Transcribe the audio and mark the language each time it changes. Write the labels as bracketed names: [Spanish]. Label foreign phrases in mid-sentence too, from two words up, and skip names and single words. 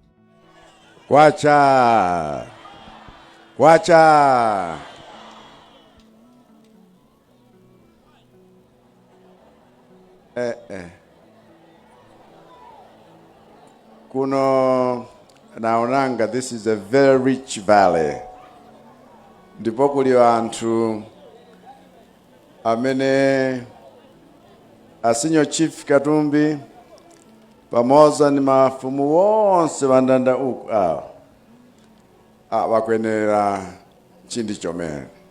[Tumbuka] Kwacha. Kuno naonanga, [English] this is a very rich valley. [Tumbuka] Ndipo kuli anthu amene asinyo Chief Katumbi pamoza ni mafumu wonse bandanda uku wakwenera chindi chomene.